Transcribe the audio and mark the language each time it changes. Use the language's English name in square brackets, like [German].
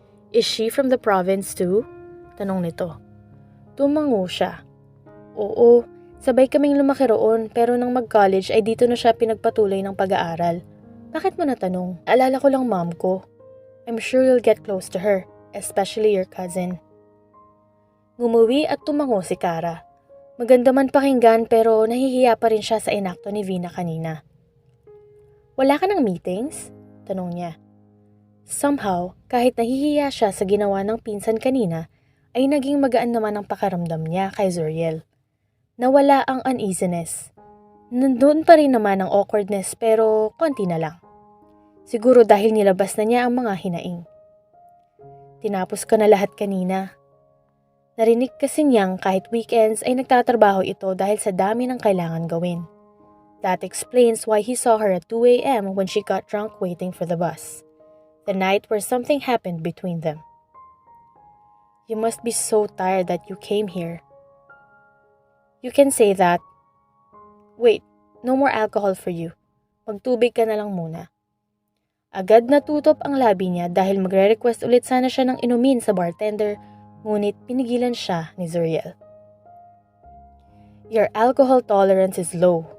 [English] Is she from the province too? [Filipino] Tanong nito. Tumango siya. Oo, sabay kaming lumaki roon pero nang mag-college ay dito na siya pinagpatuloy ng pag-aaral. Bakit mo natanong? Alala ko lang mom ko. [English] I'm sure you'll get close to her, especially your cousin. [Filipino] Ngumuwi at tumango si Kara. Maganda man pakinggan pero nahihiya pa rin siya sa inakto ni Vina kanina. Wala ka ng meetings? Tanong niya. Somehow, kahit nahihiya siya sa ginawa ng pinsan kanina, ay naging magaan naman ang pakaramdam niya kay Zuriel. Nawala ang uneasiness. Nandun pa rin naman ang awkwardness pero konti na lang. Siguro dahil nilabas na niya ang mga hinaing. Tinapos ko na lahat kanina. Narinig kasi niyang kahit weekends ay nagtatrabaho ito dahil sa dami ng kailangan gawin. [English] That explains why he saw her at 2 a.m. when she got drunk waiting for the bus. The night where something happened between them. You must be so tired that you came here. You can say that. Wait, no more alcohol for you. [Filipino] Magtubig ka na lang muna. Agad natutop ang labi niya dahil magre-request ulit sana siya ng inumin sa bartender, ngunit pinigilan siya ni Zuriel. [English] Your alcohol tolerance is low.